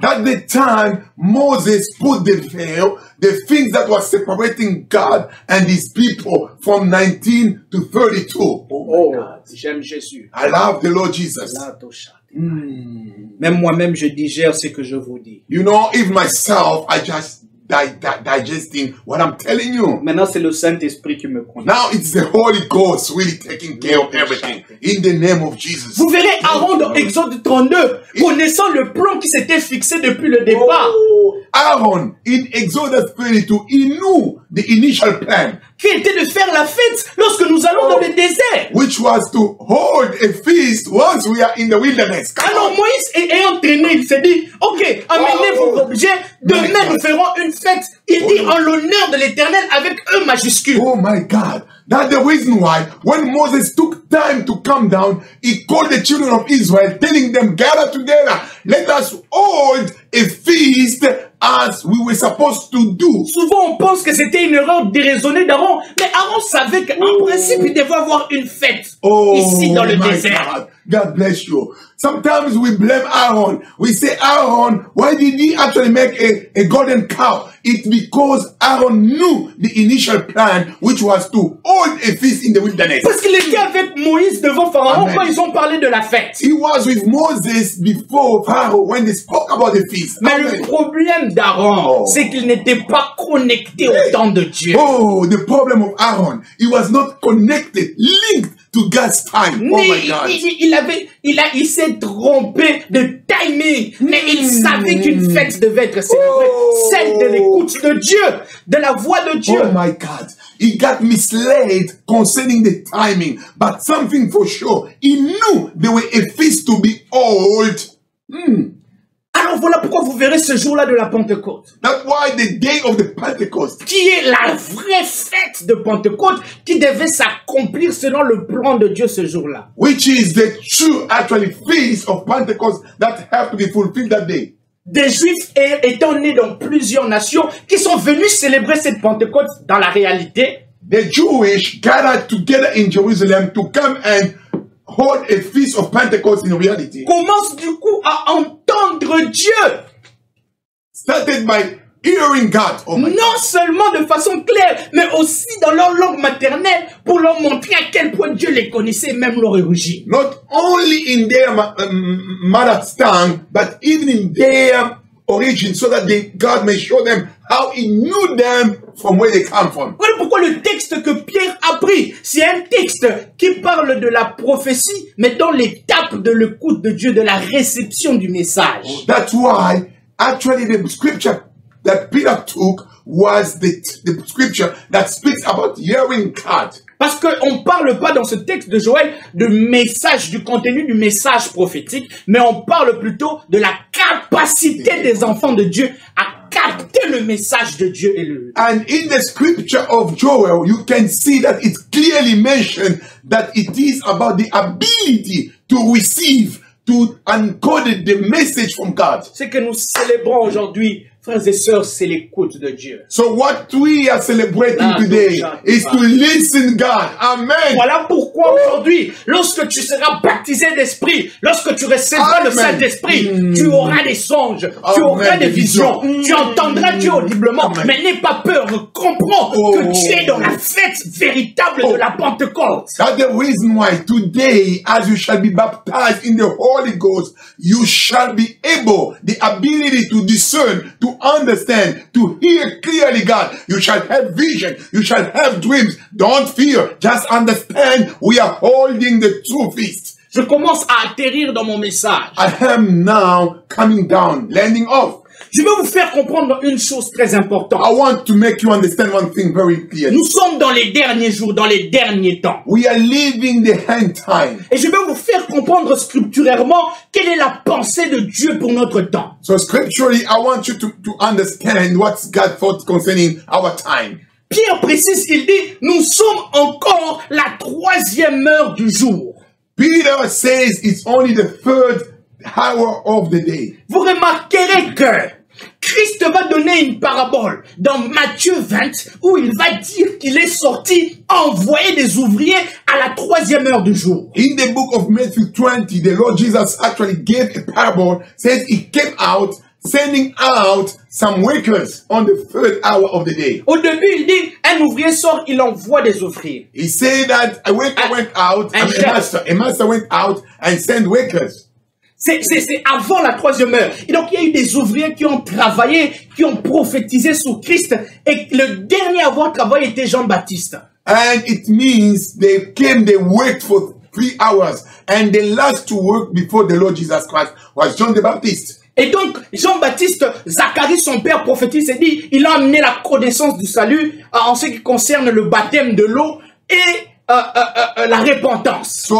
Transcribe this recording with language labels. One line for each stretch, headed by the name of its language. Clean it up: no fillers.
English: At the time, Moses put the veil, the things that was separating God and his people from 19 to 32.
French: Oh, j'aime Jésus.
English: I love the Lord Jesus.
French: Même moi-même, je digère ce que je vous dis.
English: You know, even myself, I just digesting what I'm telling you.
French: Maintenant, c'est le Saint-Esprit qui me conduit.
English: Now it's the Holy Ghost really taking care of everything. In the name of Jesus.
French: Vous verrez Aaron dans Exode 32, connaissant le plan qui s'était fixé depuis le départ.
English: Aaron, in Exodus 32, he knew the initial plan.
French: Qui était de faire la fête lorsque nous allons dans le désert.
English: Which was to hold a feast once we are in the wilderness.
French: Alors Moïse ayant traîné, il s'est dit, ok, amenez vos objets, demain nous ferons une fête. Il dit en l'honneur de l'Éternel avec E majuscule.
English: Oh my God. That's the reason why when Moses took time to come down, he called the children of Israel, telling them, gather together, let us hold a feast as we were supposed to do.
French: Souvent on pense que c'était une erreur déraisonnée d'Aaron, mais Aaron savait qu'en principe il devait avoir une fête ici dans le désert.
English: God. God bless you. Sometimes we blame Aaron. We say, Aaron, why did he actually make a golden cow? It's because Aaron knew the initial plan, which was to hold a feast in the wilderness.
French: Parce qu'il était avec Moïse devant Pharaon
English: Amen.
French: quand ils ont parlé de la fête.
English: He was with Moses before Pharaoh when they spoke about the feast.
French: Mais
English: Amen.
French: le problème d'Aaron, Oh. c'est qu'il n'était pas connecté au temps de Dieu.
English: Oh, the problem of Aaron. He was not connected, linked to God's time. Oh my God.
French: Il s'est trompé de timing, mais il savait qu'une fête devait être célébrée, celle de l'écoute de Dieu, de la voix de Dieu.
English: Oh my God. He got misled concerning the timing, but something for sure. He knew there were a feast to be held.
French: Alors voilà pourquoi vous verrez ce jour-là de la Pentecôte,
English: That's why the day of the Pentecost,
French: qui est la vraie fête de Pentecôte, qui devait s'accomplir selon le plan de Dieu ce jour-là.
English: which is the true actually feast of Pentecost that have to be fulfilled that day.
French: Des Juifs étant nés dans plusieurs nations qui sont venus célébrer cette Pentecôte dans la réalité.
English: The Jewish gathered together in Jerusalem to come and hold a feast of Pentecost in reality.
French: Commencent du coup à entendre Dieu.
English: Started by hearing God. Oh my God.
French: Non seulement de façon claire, mais aussi dans leur langue maternelle pour leur montrer à quel point Dieu les connaissait, même leur origine.
English: Not only in their mother tongue, but even in their origin, so that God may show them how He knew them from where they come from.
French: Voilà pourquoi le texte que Pierre a pris, c'est un texte qui parle de la prophétie, mais dans l'étape de l'écoute de Dieu, de la réception du message.
English: That's why actually the scripture that Peter took was the scripture that speaks about hearing God.
French: Parce qu'on ne parle pas dans ce texte de Joël de message, du contenu du message prophétique, mais on parle plutôt de la capacité des enfants de Dieu à capter le message de Dieu.
English: And in the scripture of Joel, you can see that it's clearly mentioned that it is about the ability to receive, to encode the message from God.
French: Ce que nous célébrons aujourd'hui, frères et sœurs, c'est l'écoute de Dieu.
English: So what we are celebrating today is to listen God. Amen.
French: Voilà pourquoi aujourd'hui, lorsque tu seras baptisé d'esprit, lorsque tu recevras le Saint-Esprit, tu auras des songes, tu auras des visions, tu entendras Dieu audiblement, mais n'aie pas peur, comprends que tu es dans la fête véritable de la Pentecôte.
English: That's the reason why today, as you shall be baptized in the Holy Ghost, you shall be able, the ability to discern, to understand, to hear clearly God. You shall have vision. You shall have dreams. Don't fear. Just understand we are holding the true feast.
French: Je commence à atterrir dans mon message.
English: I am now coming down, landing off.
French: Je vais vous faire comprendre une chose très importante.
English: I want to make you understand one thing very clearly.
French: Nous sommes dans les derniers jours, dans les derniers temps.
English: We are living the end time.
French: Et je vais vous faire comprendre scripturairement quelle est la pensée de Dieu pour notre temps.
English: So scripturally, I want you to understand what's God's thought concerning our time.
French: Pierre précise, il dit, nous sommes encore la 3e heure du jour.
English: Peter says it's only the third hour of the day.
French: Vous remarquerez que Christ va donner une parabole dans Matthieu 20 où il va dire qu'il est sorti envoyer des ouvriers à la 3e heure du jour.
English: In the book of Matthew 20, the Lord Jesus actually gave a parable, says he came out, sending out some workers on the third hour of the day.
French: Au début, il dit, un ouvrier sort, il envoie des ouvriers.
English: He said that a worker went out, a master went out and sent workers.
French: C'est avant la 3e heure. Et donc, il y a eu des ouvriers qui ont travaillé, qui ont prophétisé sur Christ. Et le dernier à avoir travaillé était Jean-Baptiste.
English: And it means they came, they worked for 3 hours. And the last to work before the Lord Jesus Christ was John the Baptist.
French: Et donc, Jean-Baptiste, Zacharie, son père prophétise, et dit, il a amené la connaissance du salut en ce qui concerne le baptême de l'eau et la repentance.